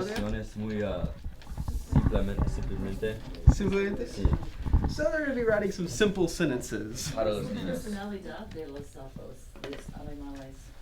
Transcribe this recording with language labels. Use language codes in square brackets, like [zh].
[es] oraciones muy simplemente. Simplemente? Sí. [en] So they're going to be writing some simple sentences. [es] Para los niños. Personalidad de los sapos, los animales.